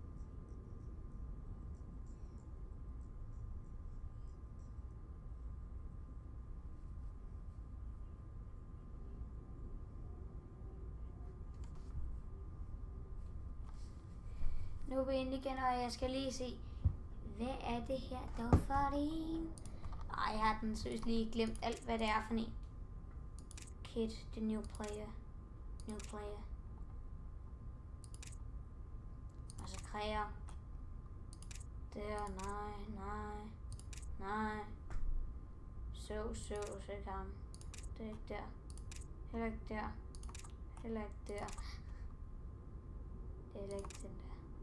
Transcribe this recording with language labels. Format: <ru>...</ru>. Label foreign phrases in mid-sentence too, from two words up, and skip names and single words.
<da>Nu er vi inde igen, og jeg skal lige se, hvad er det her dog for en? Ej, jeg har den seriøst lige glemt alt, hvad det er for en.</da> <en>Kid, the new player. New player.</en> <da>Og så kræver. Der, nej. Så ham. Det er ikke der. Heller ikke der. Heller ikke der. Det er heller ikke den der.</da>